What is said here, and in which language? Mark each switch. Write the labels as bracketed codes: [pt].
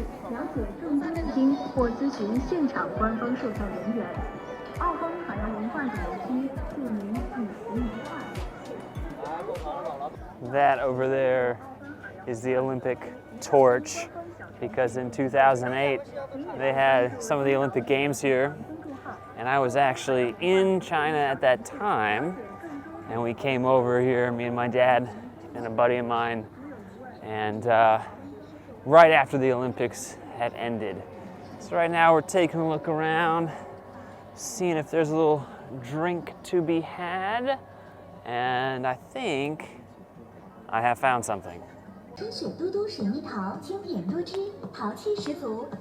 [zh] 了解更多信息或咨询现场官方售票人员。澳丰海洋文化旅游区祝您旅行愉快。 [en] That over there is the Olympic torch, because in 2008 they had some of the Olympic Games here, and I was actually in China at that time, and we came over here, me and my dad and a buddy of mine, and right after the Olympics had ended. So right now we're taking a look around, seeing if there's a little drink to be had, and I think I have found something. [zh] 春雪嘟嘟水蜜桃，清甜多汁，淘气十足。